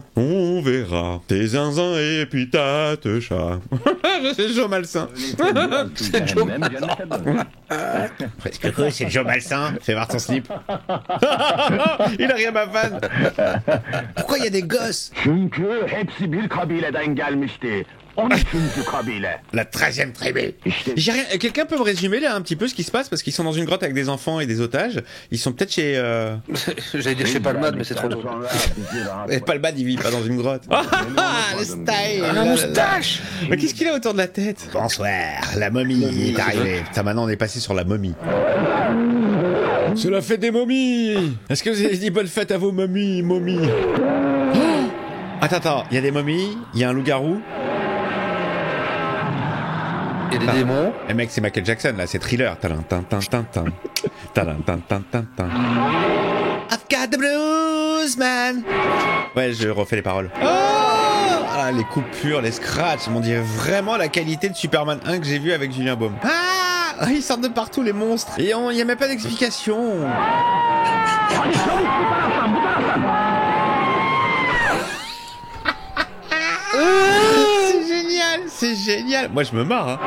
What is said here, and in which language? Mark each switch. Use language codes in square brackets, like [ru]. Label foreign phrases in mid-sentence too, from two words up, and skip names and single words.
[fr] On verra tes zinzins et puis ta te chat. C'est Joe Malsain. C'est Joe Presque quoi, c'est Joe Malsain. Fais voir ton slip. Il a rien ma vanne. Pourquoi il y a des gosses? [tr] Çünkü hepsi bir kabileden gelmişti. 13. kabile. [fr] La 13e tribu. J'ai rien. Quelqu'un peut me résumer là un petit peu ce qui se passe parce qu'ils sont dans une grotte avec des enfants et des otages. Ils sont peut-être chez. J'allais dire chez Palmade, mais c'est trop tôt. Et Palmade, il vit pas dans une grotte. Ah, le style. La moustache. Mais qu'est-ce qu'il a autour de la tête? Bonsoir, la momie est arrivée. Putain, maintenant on est passé sur la momie. C'est la fête des momies. Est-ce que vous avez dit bonne fête à vos momies? Oh, attends, il y a des momies, il y a un loup-garou. Il y a des démons. Eh mec, c'est Michael Jackson là, c'est Thriller. [en] I've got the blues, man. [fr] Ouais, je refais les paroles. Oh ah, les coupures, les scratchs, on dirait vraiment la qualité de Superman 1 que j'ai vu avec Julien Baume. Ah, ils sortent de partout les monstres. Et il n'y a même pas d'explication. C'est génial. Moi je me marre hein.